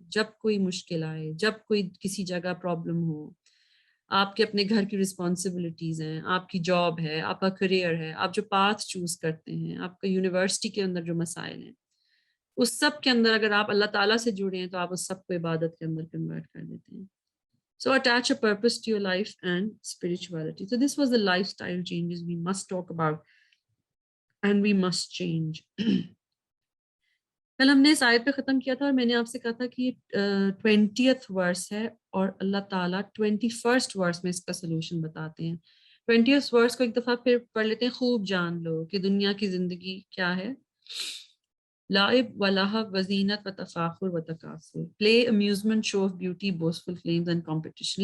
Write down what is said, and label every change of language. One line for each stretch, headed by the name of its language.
Urdu: جب کوئی مشکل آئے، جب کوئی کسی جگہ پرابلم ہو، آپ کے اپنے گھر کی رسپانسبلٹیز ہیں، آپ کی جاب ہے، آپ کا کریئر ہے، آپ جو پاتھ چوز کرتے ہیں، آپ کا یونیورسٹی کے اندر جو مسائل ہیں، اس سب کے اندر اگر آپ اللہ تعالیٰ سے جڑے ہیں تو آپ اس سب کو عبادت کے اندر کنورٹ کر دیتے ہیں.
English: So attach a purpose to your life and spirituality. So this was the lifestyle changes we must talk about and we must change.
Urdu: کل ہم نے اس آیت پہ ختم کیا تھا اور میں نے آپ سے کہا تھا کہ یہ 20th ورس ہے اور اللہ تعالیٰ 21st ورس میں اس کا سلوشن بتاتے ہیں. 20th ورس کو ایک دفعہ پھر پڑھ لیتے ہیں. خوب جان لو کہ دنیا کی زندگی کیا ہے،
Arabic: لائب و لہو و زینت و تفاخر و تکاثر،
English: Play, amusement, show of beauty, boastful flames and competition.